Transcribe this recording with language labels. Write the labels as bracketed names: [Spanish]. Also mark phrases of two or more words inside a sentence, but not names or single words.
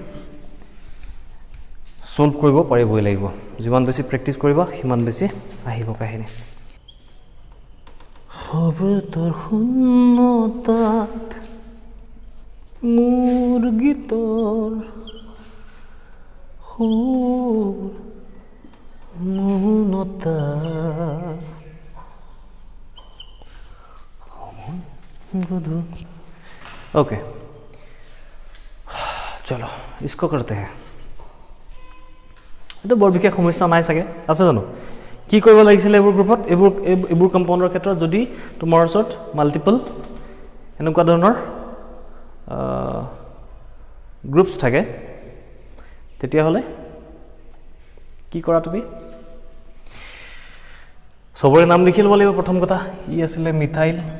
[Assamese] সলভ কৰিব পাৰিবই লাগিব যিমান বেছি প্ৰেক্টিছ কৰিবা সিমান বেছি আহিব কাহিনী হবে তোৰ শূন্যতাত মোৰ গীতৰ সুৰ মৌনতা [Hindi] ओके चलो इसको करते हैं [Assamese] এটা বৰ বিশেষ সমস্যা নাই চাগে আছে জানো কি কৰিব লাগিছিল এইবোৰ গ্ৰুপত এইবোৰ কম্পাউণ্ডৰ ক্ষেত্ৰত যদি তোমাৰ ওচৰত মাল্টিপল এনেকুৱা ধৰণৰ গ্ৰুপছ থাকে তেতিয়া হলে কি কৰা তুমি সবৰে নাম লিখি ল'ব লাগিব প্ৰথম কথা ই আছিল মিথাইল